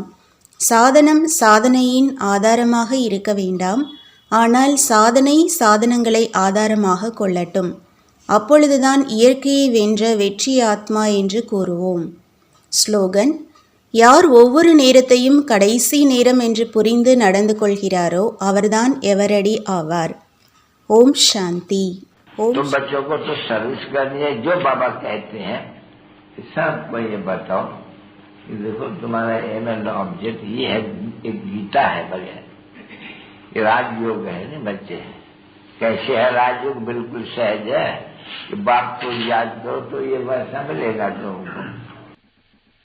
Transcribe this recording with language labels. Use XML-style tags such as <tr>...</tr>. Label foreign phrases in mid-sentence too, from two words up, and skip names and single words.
<ta>சாதனம் சாதனையின் ஆதாரமாக இருக்க வேண்டாம், ஆனால் சாதனை சாதனங்களை ஆதாரமாக கொள்ளட்டும். அப்பொழுதுதான் இயற்கையை வென்ற வெற்றி ஆத்மா என்று கூறுவோம். ஸ்லோகன்: யார் ஒவ்வொரு நேரத்தையும் கடைசி நேரம் என்று புரிந்து நடந்து கொள்கிறாரோ அவர்தான் எவரடி ஆவார்.</ta> <sa>ॐ शान्ति.</sa> <hi>तुम बच्चों को तो सर्विस करनी है, जो बाबा कहते हैं सबको ये बताओ कि देखो तुम्हारा</hi> <en>aim and object</en> <hi>ये है, एक गीता है बगैर, ये राजयोग है ना बच्चे। कैसे है राजयोग? बिल्कुल सहज है कि बाप को याद करो तो ये वैसा मिलेगा तुमको।</hi>